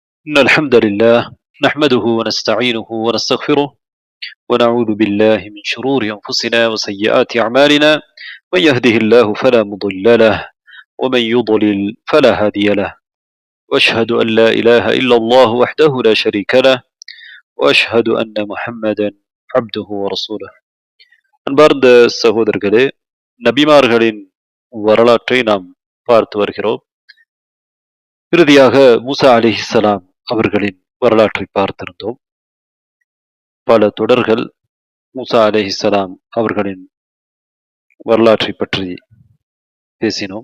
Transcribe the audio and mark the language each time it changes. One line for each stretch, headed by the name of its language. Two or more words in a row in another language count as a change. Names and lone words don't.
Arabic: إن الحمد لله نحمده ونستعينه ونستغفره ونعوذ بالله من شرور أنفسنا وسيئات أعمالنا. من يهده الله فلا مضل له ومن يضلل فلا هادي له. وأشهد أن لا إله إلا الله وحده لا شريك له وأشهد أن محمدا عبده ورسوله.
Tamil: அன்பார்ந்த சகோதரர்களே, நபிமார்களின் வரலாற்றை நாம் பார்த்து வருகிறோம். இறுதியாக மூசா அலைஹிஸ்ஸலாம் அவர்களின் வரலாற்றை பார்த்திருந்தோம். பல தொடர்கள் மூசா அலைஹிஸ்ஸலாம் அவர்களின் வரலாற்றை பற்றி பேசினோம்.